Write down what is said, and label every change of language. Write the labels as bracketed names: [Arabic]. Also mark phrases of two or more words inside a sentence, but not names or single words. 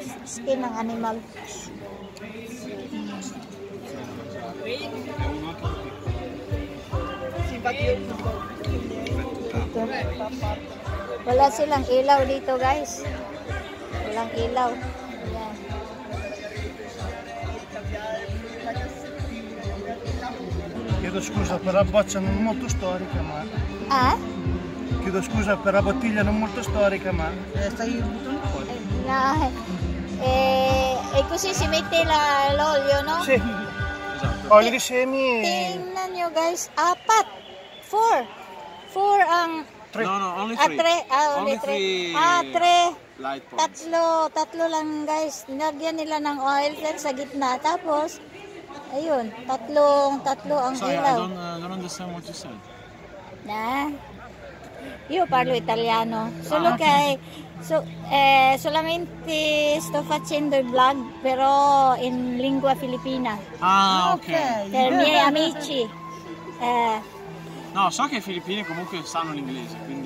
[Filipino] Skin ng animal. Wala silang ilaw dito guys. Walang ilaw. Ayan. [Italian] Chiedo scusa per la boccia non molto storica, ma... Chiedo scusa per la bottiglia non molto storica, ma... Stai buttando fuori? E così si mette l'olio, no? Sì. Esatto. Olio di semi e... [Filipino] Tingnan nyo guys, 4 ang... [English] No, only 3. Only 3. 3. Light pots. [Filipino] Tatlo lang guys. Nilagyan nila ng oil dyan sa gitna. Tapos, ayun, tatlo ang ilaw. [English] I don't understand what you said. [Italian] Io parlo italiano. Solo che solamente sto facendo il vlog, però in lingua filippina. Ok. Per i miei amici. No, so che i filippini comunque sanno l'inglese, quindi...